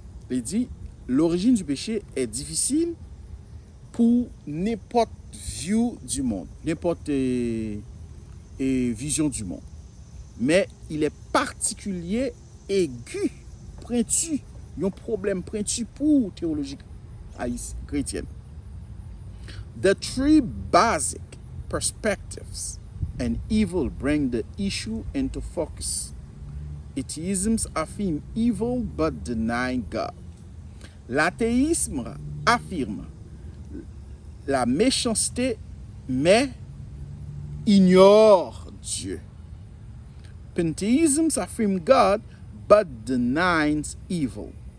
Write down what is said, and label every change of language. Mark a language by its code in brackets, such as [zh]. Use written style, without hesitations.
[fr] Il dit l'origine du péché est difficile pour n'importe view du monde, n'importe vision du monde. Mais il est particulier, aigu, pointu, un problème pointu pour théologie chrétienne. [en] The three basic perspectives and evil bring the issue into focus. Atheism affirme evil but deny God. [fr] L'athéisme affirme la méchanceté mais ignore Dieu. [en] Pantheism affirme God but denies evil.